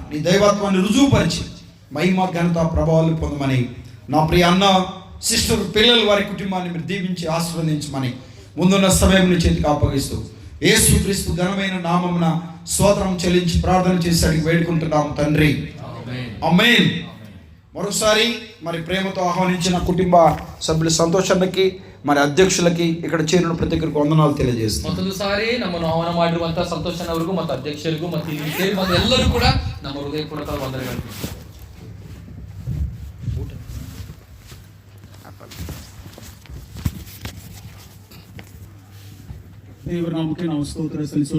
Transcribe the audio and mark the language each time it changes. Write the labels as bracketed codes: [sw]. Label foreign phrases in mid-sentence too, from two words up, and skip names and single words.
[te] నీ దైవత్వాన్ని రుజువుపరిచి మహిమ ఘనత ప్రభావాలు పొందమని, నా ప్రియ అన్న సిస్టర్ పిల్లలు వారి కుటుంబాన్ని మీరు దీవించి ఆశీర్వదించమని ముందున్న సమయం నీ చేతికి అప్పగిస్తూ యేసుక్రీస్తు ఘనమైన నామమున స్తోత్రం చెల్లించి ప్రార్థన చేసి అడిగి వేడుకుంటున్నాము తండ్రి, ఆమేన్. మరోసారి మరి ప్రేమతో ఆహ్వానించిన కుటుంబ సభ్యుల సంతోషానికి, మరి అధ్యక్షులకి, ఇక్కడ చేరిన ప్రతి ఒక్కరికి వందనాలు తెలియజేస్తాం. [kn] ಮತ್ತೊಂದು ಸಾರಿ ನಮ್ಮನ್ನು ಆಹ್ವಾನ ಮಾಡಿರುವಂತಹ ಸಂತೋಷನವರಿಗೂ ಮತ್ತು ಅಧ್ಯಕ್ಷರಿಗೂ ಮತ್ತು ಇಲ್ಲಿ ಸೇರಿ ಬಂದ ಎಲ್ಲರೂ ಕೂಡ ನಮ್ಮ ಹೃದಯಪೂರ್ವಕ ವಂದನೆಗಳು. ದೇವರ ನಾಮಕ್ಕೆ ನಾವು ಸ್ತೋತ್ರ ಸಲ್ಲಿಸೋಣ.